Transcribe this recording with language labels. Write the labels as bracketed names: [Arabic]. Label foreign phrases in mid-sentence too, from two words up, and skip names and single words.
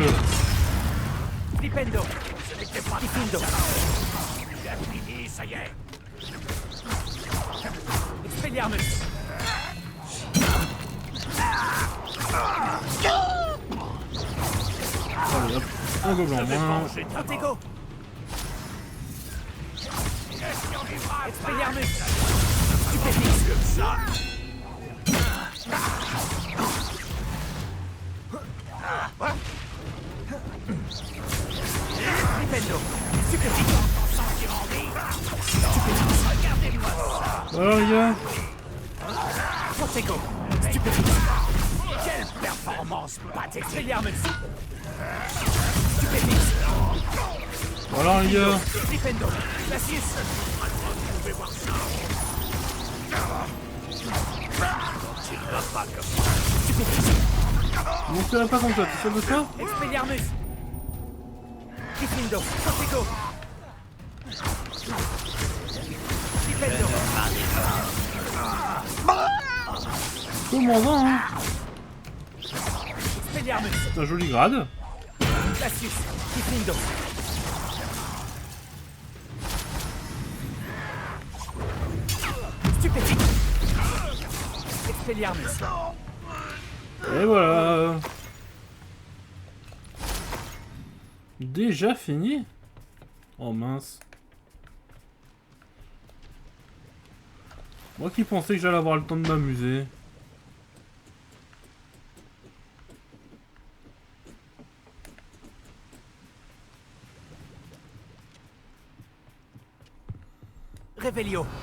[French] Flipendo. Ce n'était pas Flipendo. J'ai fini, ça y est. Expelliarmus. Allez hop, un gobelin en moins. Protego. Expelliarmus. Stupéfix. Flipendo. Voilà les gars. Protego. Stupéfix. Quelle performance pathétique. Expelliarmus. Stupéfix. Voilà les gars. Flipendo. Glacius. Vous pouvez voir ça. Il va pas comme ça. Mon tu pas comme ça, tu sais de ça? Expelliarmus. Flipendo. Protego. Flipendo. Commandant, hein? Expelliarmus. C'est un joli grade. Glacius. Flipendo. Stupéfix. Expelliarmus. Et voilà. Déjà fini? Oh mince. Moi qui pensais que j'allais avoir le temps de m'amuser. Revelio.